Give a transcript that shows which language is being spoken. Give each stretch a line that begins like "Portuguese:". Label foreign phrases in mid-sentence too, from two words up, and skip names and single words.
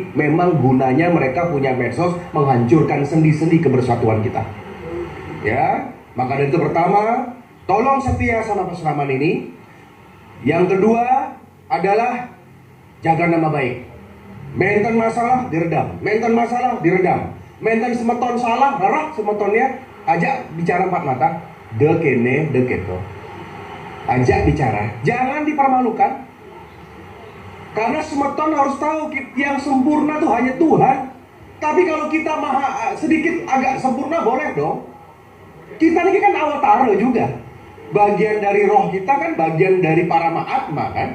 Indonesian: Memang gunanya mereka punya medsos menghancurkan sendi-sendi kebersatuan kita. Ya, maka dari itu pertama, tolong setia sama peseraman ini. Yang kedua adalah jaga nama baik. Menten masalah diredam, menten semeton salah, rarah semetonnya, ajak bicara empat mata,
Balinese: dekene deketo,
Indonesian: ajak bicara, jangan dipermalukan. Karena semeton harus tahu yang sempurna tuh hanya Tuhan. Tapi kalau kita sedikit agak sempurna boleh dong. Kita ini kan awatara juga, bagian dari roh kita kan, bagian dari para mahatma kan.